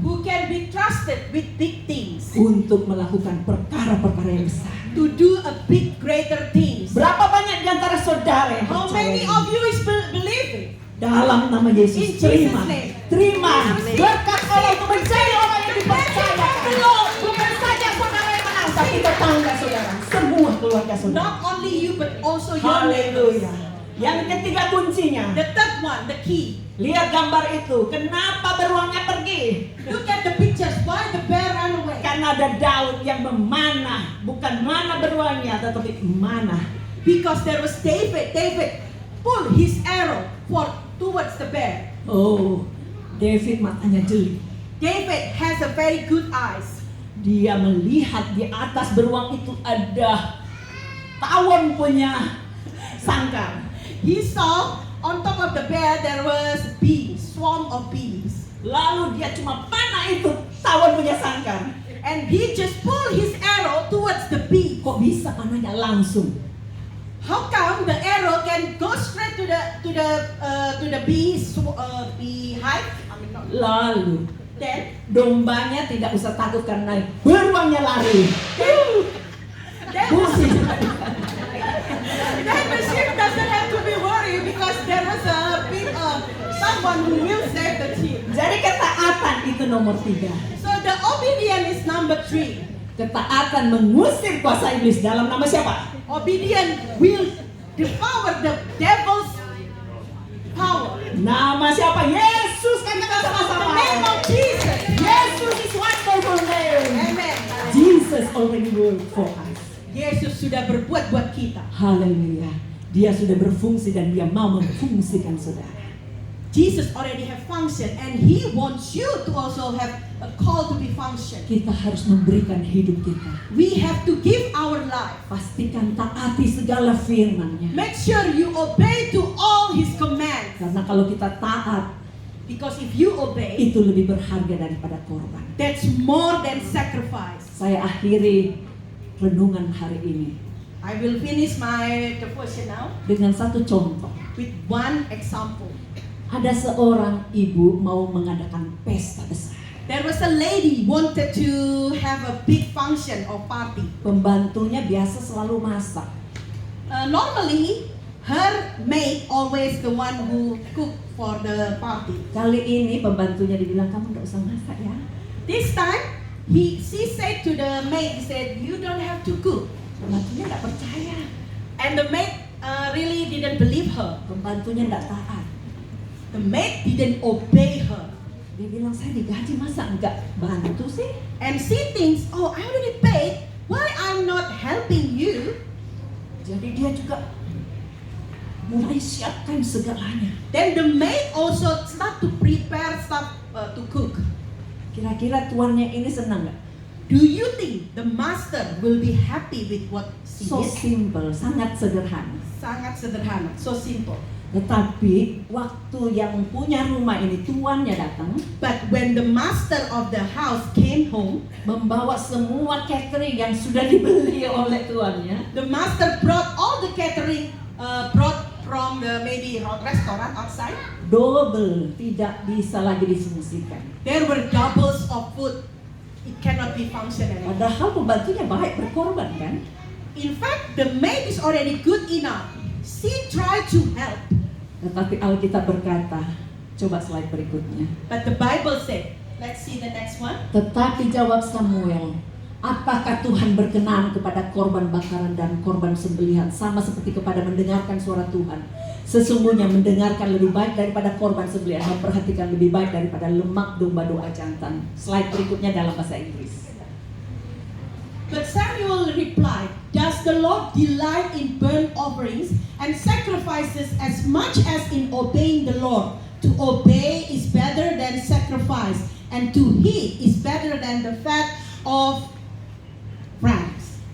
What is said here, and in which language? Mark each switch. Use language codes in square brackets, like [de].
[en] who can be trusted with big things, [id] untuk melakukan perkara-perkara yang besar. [en] to do a big greater things. [id] Berapa banyak di antara saudara yang [en] How [id] percaya [en] many of you is believing? [id] Dalam nama [en] In [id] Yesus, [en] Jesus' [id] terima. [en] name. [id] Terima. [en] In Jesus' name. [id] Berkat Allah untuk menjadi orang yang dipercayakan. Bukan saja saudara yang menang, tapi tetangga saudara, semua keluarga saudara. [en] Not only you but also your neighbors. [id] Haleluya. Yang ketiga kuncinya. [en] The third one, the key. [id] Lihat gambar itu. Kenapa beruangnya pergi? [en] Look at the pictures. Why the bear ran away? [id] Karena ada Daud yang memanah. Bukan mana beruangnya, tetapi mana. [en] Because there was David. David pulled his arrow towards the bear. [id] Oh, David matanya jeli. [en] David has a very good eyes. [id] Dia melihat di atas beruang itu ada tawon punya sangkar. [en] He saw on top of the bear there was bees, swarm of bees. [id] Lalu dia cuma panah itu tawon punya sangkar. [en] And he just pulled his arrow towards the bee. [id] Kok bisa panahnya langsung? [en] How come the arrow can go straight to the bee hive? I mean, not. [id] Lalu [en] Then [id] dombanya tidak usah takut karena beruangnya lari. [en] then [id] Pusing. [en] then the sheep doesn't have to be worried because there was someone who will save the sheep. [id] Jadi ketaatan itu nomor 3. [en] So the obedience is number 3. [id] Ketaatan mengusir kuasa iblis dalam nama siapa? [en] Obedience will devour the devil's power. [id] Nama siapa? Yesus, kan kita [en] The [id] sama-sama. [en] name of Jesus. Yesus is wonderful name. Amen. Jesus already worked for us. [id] Yesus sudah berbuat buat kita. Haleluya. Dia sudah berfungsi dan dia mau memfungsikan saudara. [en] Jesus already have function and He wants you to also have a call to be function. [id] Kita harus memberikan hidup kita. [en] We have to give our life. [id] Pastikan taati segala firman-Nya. [en] Make sure you obey to all His commands. [id] Karena kalau kita taat, [en] Because if you obey, [id] itu lebih berharga daripada korban. [en] that's more than sacrifice. [id] Saya akhiri renungan hari ini [en] I will finish my devotion now [id] dengan satu contoh. [en] with one example. [id] Ada seorang ibu mau mengadakan pesta besar. [en] There was a lady wanted to have a big function or party. [id] Pembantunya biasa selalu masak. [en] Normally, her maid always the one who cook for the party. [id] Kali ini pembantunya dibilang, kamu nggak usah masak ya. [en] This time, she said to the maid, he said, you don't have to cook. [id] Pembantunya nggak percaya. [en] And the maid really didn't believe her. [id] Pembantunya nggak taat. [en] The maid didn't obey her. [id] Dia bilang, saya digaji masa nggak bantu sih? [en] And she thinks, oh, I already paid. Why I'm not helping you? [id] Jadi dia juga mulai siapkan segalanya. [en] Then the maid also start to prepare stuff to cook. [id] Kira-kira tuannya ini senang nggak? [en] Do you think the master will be happy with what she So did? simple, [id] sangat sederhana. Sangat sederhana, [en] so simple. [id] Tetapi waktu yang punya rumah ini tuannya datang, [en] But when the master of the house came home, [id] membawa semua catering yang sudah dibeli oleh tuannya, [en] the master brought all the catering brought from the maybe restaurant outside. [id] double, tidak bisa lagi difungsikan. [en] There were doubles of food. It cannot be functional anymore. [id] Padahal pembantunya baik, berkorban kan? [en] In fact, the maid is already good enough. She tried to help, [id] Tetapi Alkitab berkata, coba slide berikutnya. [en] but the Bible said, let's see the next one. [id] Tetapi jawab Samuel, apakah Tuhan berkenan kepada korban bakaran dan korban sembelihan sama seperti kepada mendengarkan suara Tuhan? Sesungguhnya mendengarkan lebih baik daripada korban sembelihan, memperhatikan lebih baik daripada lemak domba doa jantan. Slide berikutnya dalam bahasa Inggris. [en] But Samuel replied, does the Lord delight in burnt offerings and sacrifices as much as in obeying the Lord? To obey is better than sacrifice, and to heed is better than the fat of rams.